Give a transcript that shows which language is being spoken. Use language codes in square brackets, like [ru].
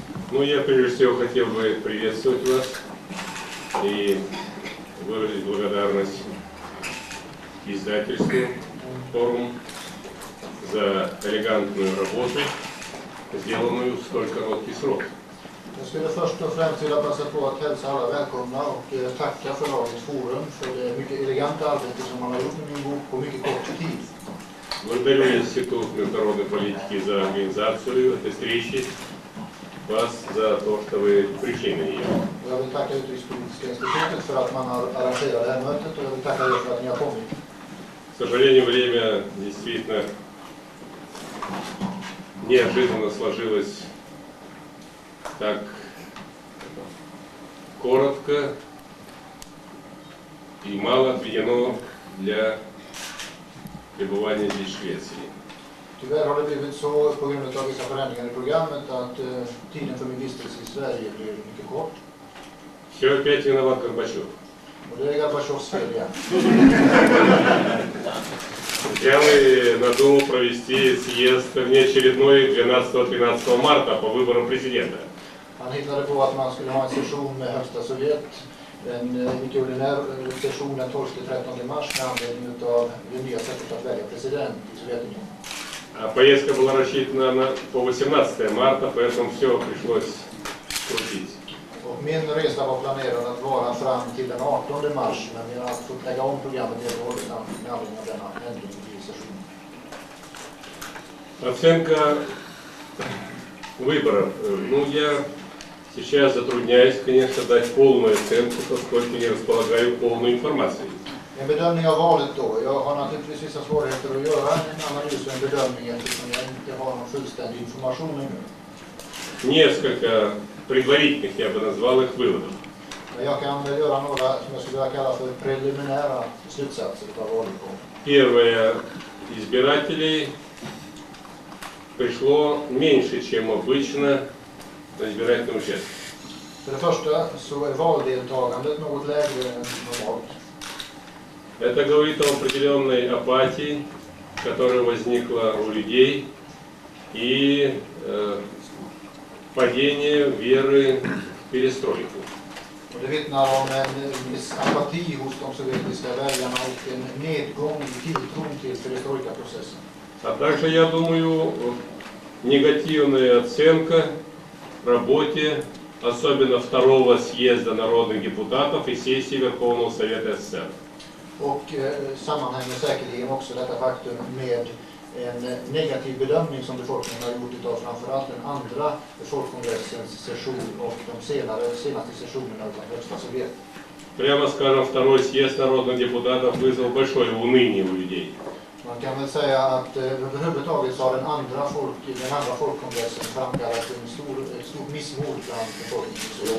[ru] Ну, я прежде всего хотел бы приветствовать вас и выразить благодарность издательству «Форум» за элегантную работу, сделанную в столь короткий срок. [sv] Jag skulle först och främst vilja passa på att hälsa alla välkomna och tacka förlaget Forum för det mycket eleganta arbete som man har gjort med min bok på mycket kort tid. [ru] Благодарю Институт международной политики за организацию этой встречи, вас за то, что вы пришли на нее. [sv] Jag vill tacka Utrikespolitiska institutet för att man har arrangerat det här mötet och jag vill tacka er för att ni har kommit. [ru] К сожалению, время действительно неожиданно сложилось так коротко и мало отведено для пребывания здесь в Швеции. [sv] Tyvärr har det blivit så på grund av vissa förändringar i programmet att tiden för min vistelse i Sverige blir mycket kort. [ru] Все опять виноват Горбачев. [sv] Och det är Gorbatjovs fel igen. [ru] Взял и надумал провести съезд внеочередной 12-13 марта по выборам президента. [sv] Han hittade på att man skulle ha en session med högsta Sovjet, en icke-ordinär session den 12-13 mars med anledning av det nya sättet att välja president i Sovjetunionen. [ru] А поездка была рассчитана по 18 марта, поэтому все пришлось крутить. [sv] Och min resa var planerad att vara fram till den 18 mars, men vi har fått lägga om programmet helt och hållet med anledning av denna ändring i sessionen. [ru] Оценка выборов. Ну, я сейчас затрудняюсь, конечно, дать полную оценку, поскольку не располагаю полной информацией. [sv] En bedömning av valet då. Jag har naturligtvis vissa svårigheter att göra en analys och en bedömning eftersom jag inte har någon fullständig information ännu. [ru] Несколько предварительных, я бы назвал их, выводов. [sv] Men jag kan göra några som jag skulle vilja kalla för preliminära slutsatser av valutgången. [ru] Первое. Избирателей пришло меньше, чем обычно на избирательном участке. [sv] För det första så är valdeltagandet något lägre än normalt. [ru] Это говорит о определенной апатии, которая возникла у людей, и падение веры в перестройку. [sv] Och det vittnar om en viss apati hos de sovjetiska väljarna och en nedgång i tilltron till perestrojka-processen. [ru] А также, я думаю, негативная оценка работе, особенно второго съезда народных депутатов и сессии Верховного Совета СССР. [sv] Och sammanhänger säkerligen också detta faktum med en negativ bedömning som befolkningen har gjort utav framförallt den andra folkkongressens session och de senaste sessionerna av Högsta Sovjet. [ru] Прямо скажем, второй съезд народных депутатов вызвал большое уныние у людей. [sv] Man kan väl säga att överhuvudtaget så har den andra folkkongressen framkallat ett stort missmod bland befolkningen.